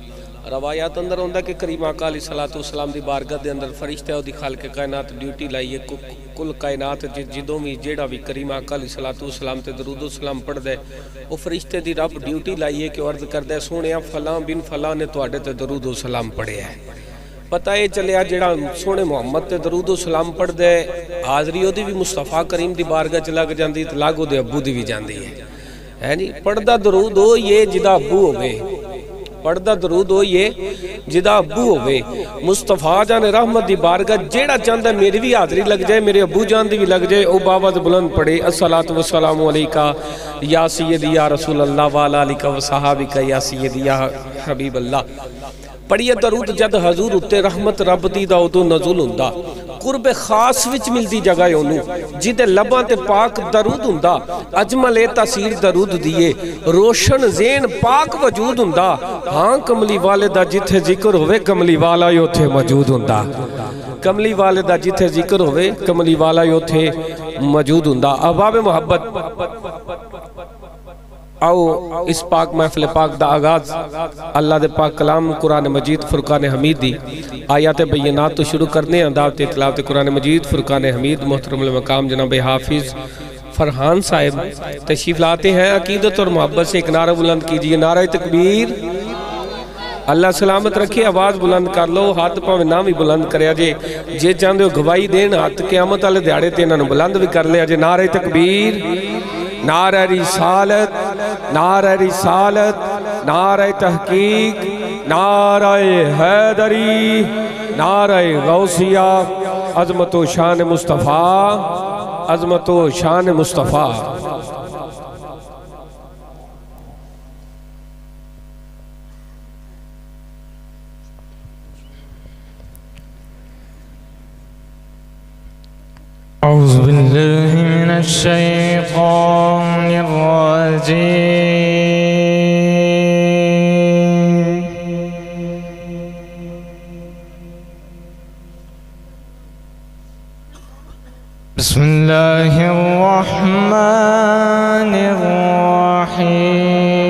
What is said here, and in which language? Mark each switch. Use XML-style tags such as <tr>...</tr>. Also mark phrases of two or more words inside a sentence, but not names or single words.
<pa>روایات اندر ہوندہ کہ کریم آقا علیہ السلام دی بارگاہ دے اندر فرشتہ او دی خالق کائنات ڈیوٹی لائیے، کل کائنات جدوں بھی جیڑا بھی کریم آقا علیہ السلام تے درود و سلام پڑھ دے وہ فرشتے دی رب ڈیوٹی لائیے کہ عرض کر دے سونیا فلاں بن فلاں نے تواڈے تے درود و سلام پڑھے ہے۔ پتہ یہ چلیا جڑا سونے محمد تے درود و سلام پڑھ دے حاضری او دی بھی مصطفیٰ کریم دی بارگاہ چ لگ جاندی تے لاگو دے ابو دی بھی جاندی ہے نہیں پڑھدا درود ہو یہ جدا ابو ہوئے، پڑھدا درود ہو یہ جدا ابو ہوئے۔ مصطفیٰ جان رحمت دی بارگاہ جیڑا چاندہ میری بھی حاضری لگ جائے، میرے ابو جان دی بھی لگ جائے، او باوز بلند پڑھے</pa> <ar>الصلاۃ والسلام علیکہ یا سیدی یا رسول اللہ وعلی آلک و صحابک یا سیدی یا حبیب اللہ۔</ar> <pa>پڑھیے درود جد حضور اتے رحمت رب دی دا ادو نزول ہوندا، قرب خاص وچ ملدی جگہ اونوں، جدے لباں تے پاک درود ہوندا، اجمل تاثیر درود دیے، روشن ذہن پاک وجود ہوندا، ہاں کملی والے دا جتھے ذکر ہوئے کملی والا ہی اوتھے موجود ہوندا، کملی والے دا جتھے ذکر ہوئے کملی والا ہی اوتھے موجود ہوندا۔ احباب محبت، آؤ اس پاک محفل پاک دا آغاز اللہ دے پاک کلام قرآن مجید فرقان حمید دی آیات بینات تو شروع کرنے ہیں۔</pa> <ur>دعوت تلاوت قرآن مجید فرقان حمید محترم المقام جناب حافظ فرحان صاحب تشریف لاتے ہیں۔ عقیدت اور محبت سے ایک نعرہ بلند کیجئے، نعرہ تکبیر۔</ur> <pa>اللہ سلامت رکھے، آواز بلند کر لو، ہاتھ پاویں نہ بھی بلند کریا جے چاندے ہو گواہی دین ہاتھ قیامت والے دیہاڑے تے انہاں نوں بلند بھی کر لیا جے۔</pa> <ur>نعرہ تکبیر، نعرہ رسالت، نعرہ رسالت، نعرہ تحقیق، نعرہ حیدری، نعرہ غوثیہ، عظمت و شان مصطفیٰ، عظمت و شان مصطفیٰ۔</ur> <ar>اعوذ باللہ من الشیطان الرجیم بسم اللہ الرحمن الرحیم</ar>